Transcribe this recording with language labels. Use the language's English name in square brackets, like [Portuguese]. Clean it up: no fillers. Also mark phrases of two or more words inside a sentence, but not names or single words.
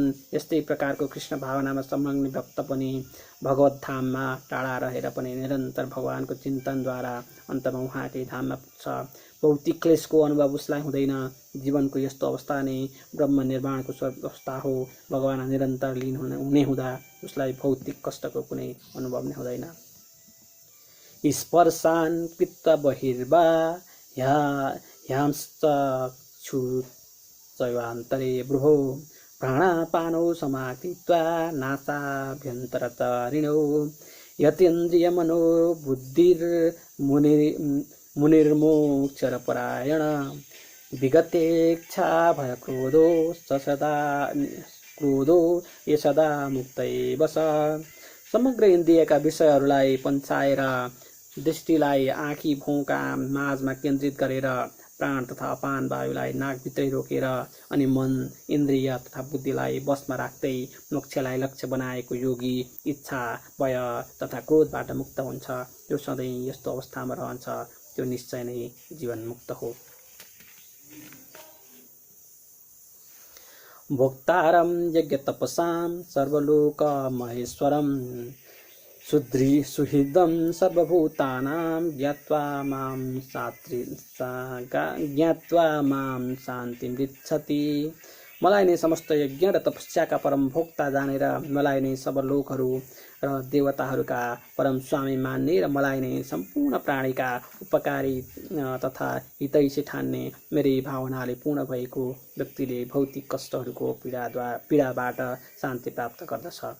[Nepali] यस्तै प्रकारको कृष्ण भावनामा संलग्न भक्त पनि भगवत धाममा टाढा रहेर पनि निरन्तर भगवानको चिन्तनद्वारा अन्तमा उहाँकै धाममा पुग्छ। भौतिक क्लेशको अनुभव उसलाई हुँदैन। जीवनको यस्तो अवस्था नै ब्रह्म निर्वाणको अवस्था हो। भगवान निरन्तर लीन हुने हुँदा उसलाई भौतिक कष्टको कुनै अनुभव नै हुँदैन। [Sanskrit] स्पर्शान् कृत्त बहिर्वा ह्यांश्चक्षुर्चैवान्तरे भ्रुवो प्राणापानौ समाकृत्वा नासाभ्यन्तरतरिणौ यतेन्द्रियमनो बुद्धिर्मुनिर्मोक्षरपरायण विगतेच्छा भय क्रोधो ये सदा मुक्तै बस। [Nepali] समग्र इन्द्रियका विषयहरूलाई पन्छाएर दृष्टिलाई आँखी भौँका माझमा केन्द्रित गरेर प्राण तथा अपान वायुलाई नाकभित्रै रोकेर अनि मन इन्द्रिय तथा बुद्धिलाई वशमा राख्दै मोक्षलाई लक्ष्य बनाएको योगी इच्छा भय तथा क्रोधबाट मुक्त हुन्छ। जो सधैँ यस्तो अवस्थामा रहन्छ त्यो निश्चय नै जीवन मुक्त हो। [Sanskrit] भोक्तारं यज्ञतपसां सर्वलोक महेश्वरं सुहृदं सर्वभूतानां ज्ञात्वा मां शान्तिमृच्छति। [Nepali] मलाई नै समस्त यज्ञ र तपस्याका परम भोक्ता जानेर मलाई नै सर्वलोकहरू र देवताहरूका परम स्वामी मान्ने र मलाई नै सम्पूर्ण प्राणीका उपकारी तथा हितैषी ठान्ने मेरै भावनाले पूर्ण भएको व्यक्तिले भौतिक कष्टहरूको पीडाबाट शान्ति प्राप्त गर्दछ।